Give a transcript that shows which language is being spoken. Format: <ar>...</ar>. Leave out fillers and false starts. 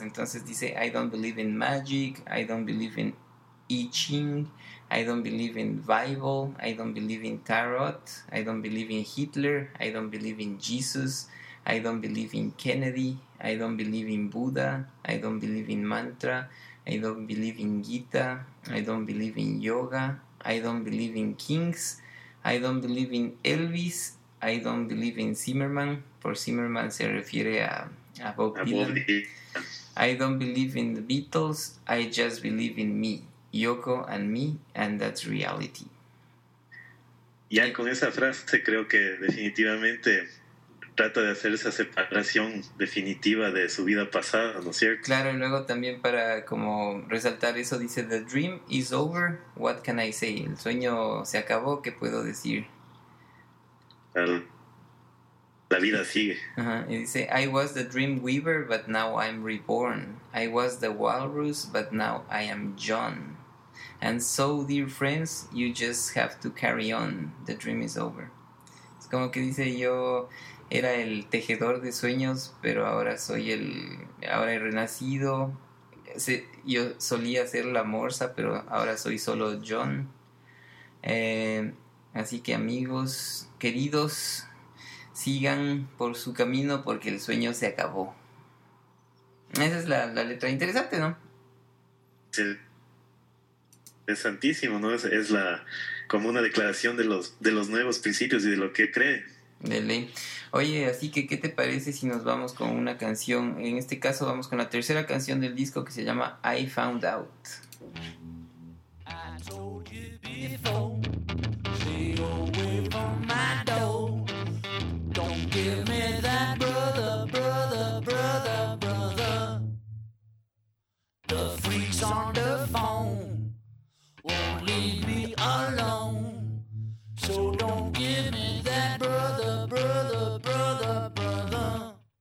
<es>Entonces dice,</es> <en>I don't believe in magic, I don't believe in I Ching, I don't believe in Bible, I don't believe in Tarot, I don't believe in Hitler, I don't believe in Jesus, I don't believe in Kennedy, I don't believe in Buddha, I don't believe in Mantra, I don't believe in Gita, I don't believe in Yoga, I don't believe in Kings, I don't believe in Elvis, I don't believe in Zimmerman,</en> <es>por Zimmerman se refiere a Bob Dylan.</es> <en>I don't believe in the Beatles, I just believe in me, Yoko and me, and that's reality.</en> <es>Ya con esa frase creo que definitivamente trata de hacer esa separación definitiva de su vida pasada, ¿no es cierto? Claro, y luego también para como resaltar eso dice,</es> <en>the dream is over, what can I say?</en> <es>El sueño se acabó, ¿qué puedo decir? La vida sigue.</es> <en>Uh-huh.</en> <es>Y dice,</es> <en>I was the dream weaver, but now I'm reborn. I was the walrus, but now I am John. And so, dear friends, you just have to carry on. The dream is over.</en> <es>Es como que dice, yo era el tejedor de sueños, pero ahora soy el... Ahora he renacido. Yo solía ser la morsa, pero ahora soy solo John. Así que, amigos, queridos, sigan por su camino porque el sueño se acabó. Esa es la letra interesante, ¿no? Sí. Interesantísimo, ¿no? Es la como una declaración de los nuevos principios y de lo que cree. De ley. Oye, así que, ¿qué te parece si nos vamos con una canción? En este caso vamos con la tercera canción del disco que se llama I Found Out.</es> <en>I told you before, stay away from my door. On the phone won't leave me alone, so don't give me that brother, brother, brother, brother.</en>